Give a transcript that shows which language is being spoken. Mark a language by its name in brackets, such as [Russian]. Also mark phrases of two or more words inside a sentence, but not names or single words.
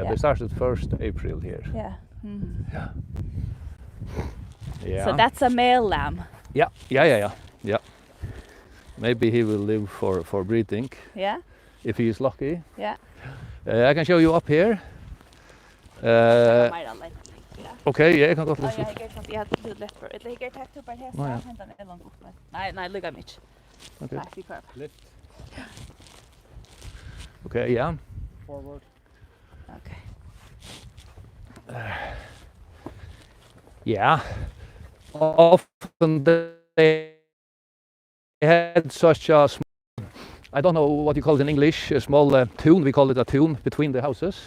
[English] They started 1st April here. Yeah. Yeah. So that's a male lamb. Yeah. Maybe he will live for breeding. Yeah. If he is lucky. Yeah. I can show you up here. [Norwegian] Okay, jeg kan godt lese opp. Jeg har lett for det. Jeg har tatt opp her, så jeg henter en lang bok. Nei, lukka mig ikke. Okay. Nei, vi prøver. [English] Lift. Okay, yeah. Forward. Okay. Yeah. Often they had such a small, I don't know what you call it in English, a small tune, we call it a tune between the houses.